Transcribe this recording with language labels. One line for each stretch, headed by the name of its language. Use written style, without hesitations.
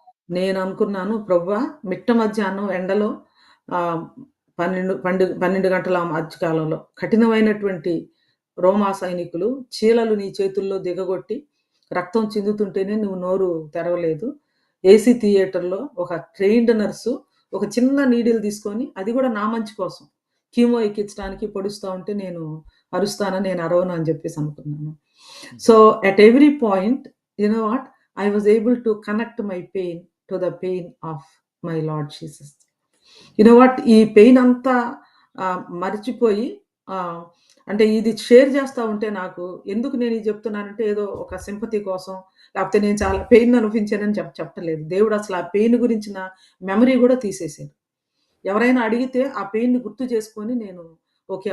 Telugu: నేననుకున్నాను ప్రభువా మిట్ట మధ్యాహ్నం ఎండలో ఆహ్, 12 గంటల మధ్యకాలంలో కఠినమైనటువంటి రోమా సైనికులు చీలలు నీ చేతుల్లో దిగగొట్టి రక్తం చిందుతుంటేనే నువ్వు నోరు తెరవలేదు. ఏసీ థియేటర్‌లో ఒక ట్రైన్డ్ నర్సు ఒక చిన్న నీడిల్ తీసుకొని, అది కూడా నా మంచి కోసం, కీమో ఎక్కించడానికి పొడుస్తా ఉంటే నేను అరుస్తానా, నేను అరవను అని చెప్పేసి అనుకున్నాను.
English: So at every point, you know what, I was able to connect my pain to the pain of my Lord Jesus. You know what,
Telugu: ఈ పెయిన్ అంతా మర్చిపోయి, అంటే ఇది షేర్ చేస్తా ఉంటే నాకు ఎందుకు నేను ఇది చెప్తున్నానంటే ఏదో ఒక సింపతి కోసం, లేకపోతే నేను చాలా పెయిన్ అనుభవించానని చెప్పట్లేదు. దేవుడు అసలు ఆ పెయిన్ గురించిన మెమరీ కూడా తీసేసాడు. ఎవరైనా అడిగితే ఆ పెయిన్‌ని గుర్తు చేసుకొని నేను ఓకే.